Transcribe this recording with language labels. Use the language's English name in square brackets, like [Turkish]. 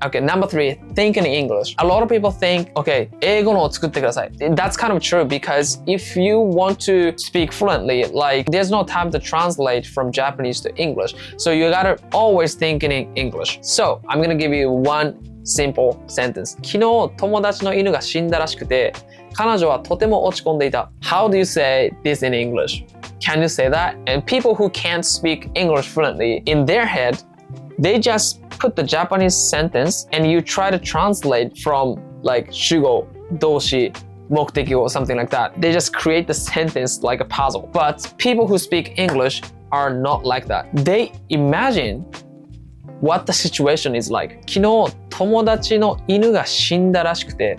[English] Okay, number 3, think in English. A lot of people think, okay, [Japanese] 英語のを作ってください. [English] That's kind of true because if you want to speak fluently, like there's no time to translate from Japanese to English, so you gotta always think in English. So I'm gonna give you one simple sentence. [Japanese] 昨日友達の犬が死んだらしくて彼女はとても落ち込んでいた. [English] How do you say this in English? Can you say that? And people who can't speak English fluently, in their head, they just put the Japanese sentence and you try to translate from like [Japanese] 主語、動詞、目的語, [English] something like that. They just create the sentence like a puzzle. But people who speak English are not like that. They imagine what the situation is like. [Japanese] 昨日友達の犬が死んだらしくて.